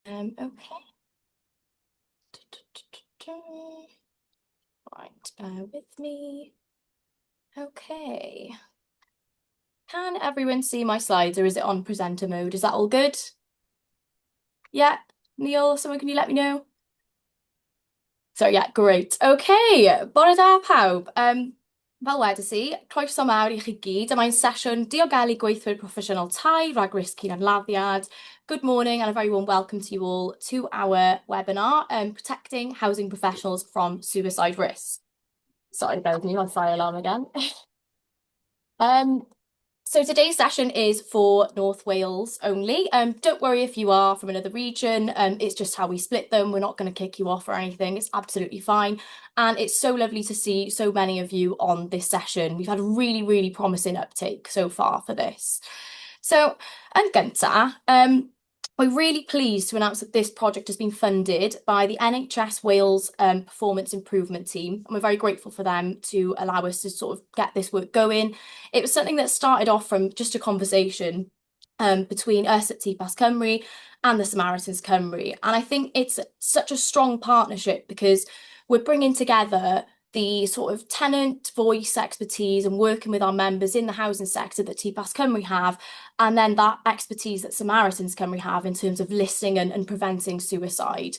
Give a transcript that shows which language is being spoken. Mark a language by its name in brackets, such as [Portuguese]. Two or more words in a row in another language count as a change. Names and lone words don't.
[English] Okay. Right, bear with me. Okay. Can everyone see my slides or is it on presenter mode? Is that all good? Yeah. Neil, someone can you let me know? So yeah, great. [Welsh] Okay, bore da pawb. Fel wedes i, croeso mawr i chi gyd. Mae'n sesiwn diogelu gweithwyr proffesiynol tai rhag risg hunanladdiad. [English] Good morning and a very warm welcome to you all to our webinar, Protecting Housing Professionals from Suicide Risk. Sorry, bear with me, my fire alarm again. So today's session is for North Wales only. Don't worry if you are from another region. It's just how we split them. We're not going to kick you off or anything. It's absolutely fine. And it's so lovely to see so many of you on this session. We've had a really, really promising uptake so far for this. So, [Welsh] yn gynta, [English] we're really pleased to announce that this project has been funded by the NHS Wales Performance Improvement Team, and we're very grateful for them to allow us to sort of get this work going. It was something that started off from just a conversation between us at TPAS Cymru and the Samaritans Cymru, and I think it's such a strong partnership because we're bringing together the sort of tenant voice expertise and working with our members in the housing sector that TPAS Cymru have, and then that expertise that Samaritans Cymru have in terms of listening and preventing suicide.